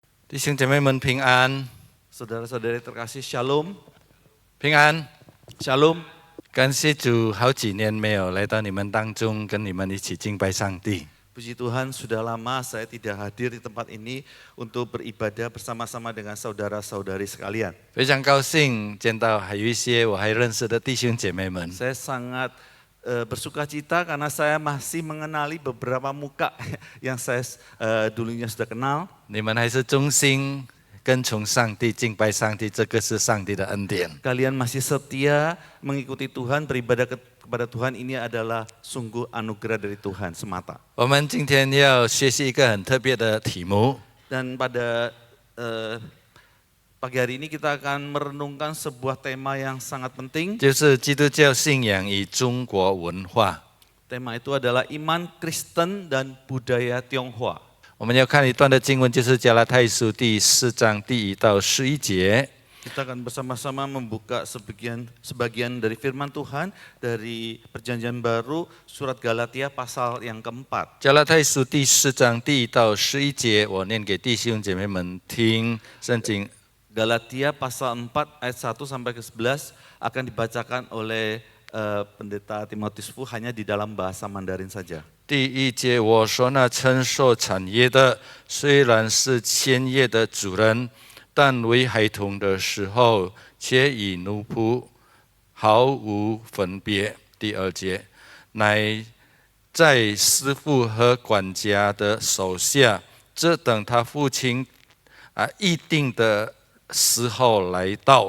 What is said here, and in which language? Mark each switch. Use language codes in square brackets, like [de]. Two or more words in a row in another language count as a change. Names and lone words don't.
[zh] 弟兄姐妹们平安， [id] Saudara-saudari terkasih, Shalom, [zh] 平安。 [id] Shalom. [zh] 感谢主，好几年没有来到你们当中，跟你们一起敬拜上帝。 [id] Puji Tuhan, sudah lama saya tidak hadir di tempat ini untuk beribadah bersama-sama dengan saudara-saudari sekalian. [zh] 非常高兴见到还有一些我还认识的弟兄姐妹们。 [id] Saya sangat bersuka cita karena saya masih mengenali beberapa muka yang saya dulunya sudah kenal. [zh] 你们还是忠心跟从上帝、敬拜上帝，这个是上帝的恩典。 [id] Kalian masih setia mengikuti Tuhan, beribadah kepada Tuhan, ini adalah sungguh anugerah dari Tuhan semata. [zh] 我们今天要学习一个很特别的题目， [id] Dan pada pagi hari ini kita akan merenungkan sebuah tema yang sangat penting. [zh] 就是基督教信仰与中国文化。 [id] Tema itu adalah iman Kristen dan budaya Tionghoa. [zh] 我们要看一段的经文，就是加拉太书第4章第1到11节。 [id] Kita akan bersama-sama membuka sebagian dari firman Tuhan dari Perjanjian Baru, surat Galatia pasal yang keempat. [zh] 加拉太书第4章第1到11节，我念给弟兄姐妹们听。圣经 [id] Galatia pasal 4 ayat 1 sampai ke 11 akan dibacakan oleh pendeta Timotius Fu hanya di dalam bahasa Mandarin saja. [zh] 第1节，我说那承受产业的，虽然是千业的主人，但为孩童的时候，却与奴仆毫无分别。第2节，乃在师傅和管家的手下，这等他父亲预定的时候来到。